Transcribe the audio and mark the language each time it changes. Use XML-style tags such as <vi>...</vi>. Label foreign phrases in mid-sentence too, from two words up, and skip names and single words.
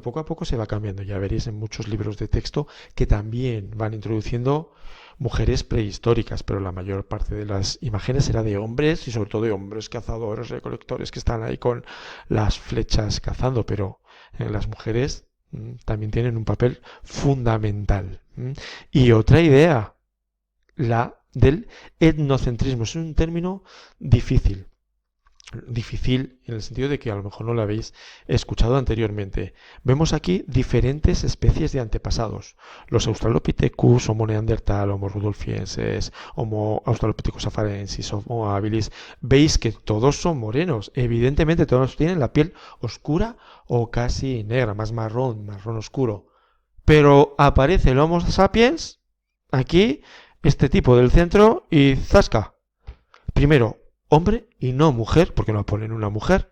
<es>Poco a poco se va cambiando. Ya veréis en muchos libros de texto que también van introduciendo mujeres prehistóricas, pero la mayor parte de las imágenes será de hombres y sobre todo de hombres cazadores, recolectores que están ahí con las flechas cazando, pero las mujeres también tienen un papel fundamental. Y otra idea, la del etnocentrismo. Es un término difícil en el sentido de que a lo mejor no lo habéis escuchado anteriormente. Vemos aquí diferentes especies de antepasados. Los Australopithecus, Homo neandertal, Homo rudolfiensis, Homo australopithecus afarensis, Homo habilis. Veis que todos son morenos. Evidentemente todos tienen la piel oscura o casi negra, más marrón oscuro. Pero aparece el Homo sapiens, aquí, este tipo del centro, y ¡zasca! Primero, hombre y no mujer, porque no ponen una mujer.</es>